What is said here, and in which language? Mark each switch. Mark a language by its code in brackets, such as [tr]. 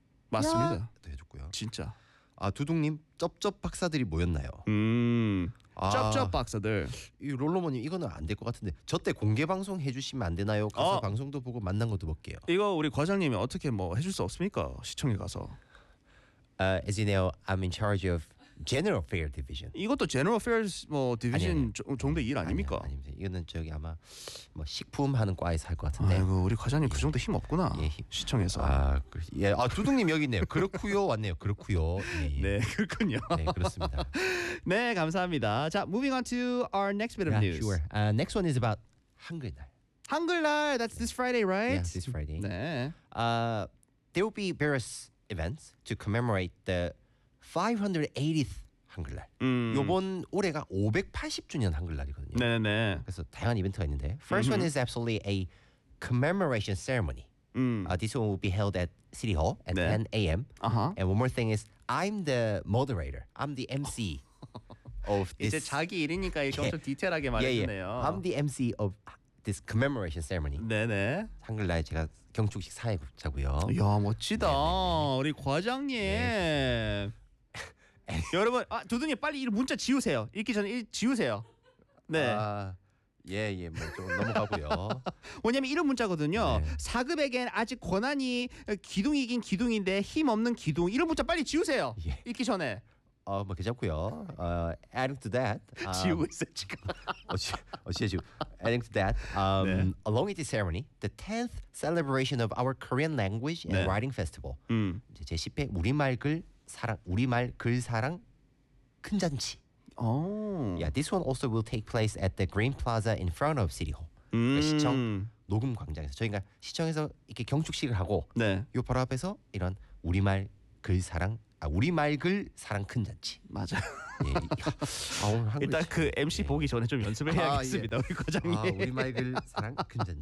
[ko] 맞습니다. 해줬고요. 진짜. 아, 두둥님 쩝쩝 박사들이 모였나요? 쩝쩝 박사들. 이 롤로모님 이거는 안 될 것 같은데 저 때 공개 방송 해주시면 안 되나요? 가서 방송도 보고 만난 것도 볼게요. 이거 우리 과장님이 어떻게 뭐 해줄 수 없습니까? 시청에 가서. [en] As you know, I'm in charge of General Affairs Division. [ko] 이것도 General Affairs 뭐 디비전 정도 일 아닙니까? 아닙니다. 이거는 저기 아마 뭐 식품 하는 과에서 할 것 같은데. 아이고, 우리 과장님 예. 그 정도 힘 없구나. 예, 시청에서. 아, 예. 아, 두둥님 여기 있네요. 그렇고요. 왔네요. 그렇고요. 예. 네, 그렇군요. 네, 그렇습니다. 네, 감사합니다. [en] 자, moving on to our next bit of news. Sure. Next one is about 한글날. 한글날. That's this Friday, right? Yeah, this Friday. [ko] 네. [en] There will be various events to commemorate the 580th 한글날. [ko] 이번 올해가 580주년 한글날이거든요. 네네. 그래서 다양한 이벤트가 있는데, [en] first one is absolutely a commemoration ceremony. This one will be held at City Hall at [ko] 네. [en] 10 a.m. Uh-huh. And one more thing is, I'm the moderator. I'm the MC of this. [ko] 이제 자기 일이니까 이렇게 엄청 디테일하게 말해주네요. [en] Yeah, yeah. I'm the MC of this commemoration ceremony. [ko] 네네. 한글날 제가 경축식 사회자고요. 이야, 멋지다. 네네. 우리 과장님. 네. 여러분, 아, 두둥이 빨리 이 문자 지우세요. 읽기 전에 지우세요. 네. 아, 예, 예. 뭐 좀 넘어가고요. 뭐냐면 이런 문자거든요. 네. 4급에겐 아직 권한이 기둥이긴 기둥인데 힘 없는 기둥. 이런 문자 빨리 지우세요. 예. 읽기 전에. 어, 뭐 괜찮고요. [en] Adding to that. [ko] 지우고 있어 지금. 어찌 지금. [en] Adding to that. Along with the ceremony, the 10th celebration of our Korean language and [ko] 네. [en] writing festival. [ko] 이제 제 10회 우리말 글 사랑 우리말 글 사랑 큰 잔치. Oh. [en] Yeah, this one also will take place at the Green Plaza in front of City Hall. [ko] 시청 녹음 광장에서 저희가 시청에서 이렇게 경축식을 하고 네. 요 바로 앞에서 이런 우리말 글 사랑 아 우리말 글 사랑 큰 잔치. 맞아요. 예. 아, 오늘 한국 일단 그 MC 예. 보기 전에 좀 연습을 해야겠습니다. 아, 예. 우리 과장님. 아, 우리 마이클 사랑 근전.